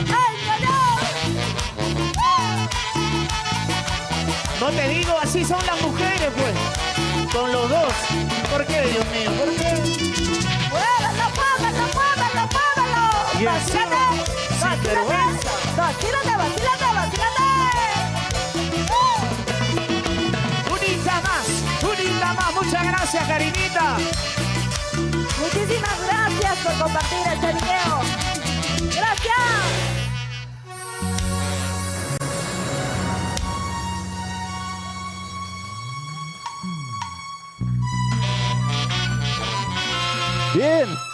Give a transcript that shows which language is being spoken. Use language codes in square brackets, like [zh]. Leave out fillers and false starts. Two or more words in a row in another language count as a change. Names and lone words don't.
[es] ¡Ay, no, no! No te digo, así son las mujeres, pues. Con los dos. ¿Por qué, Dios mío? ¿Por qué? ¡Muévalo, muévalo, muévalo, muévalo! Y encima, sin vergüenza. ¡Vacílate, vacílate, vacílate! Unita más. Muchas gracias, Karinita. Muchísimas gracias por compartir este video. ¡Gracias! Bien.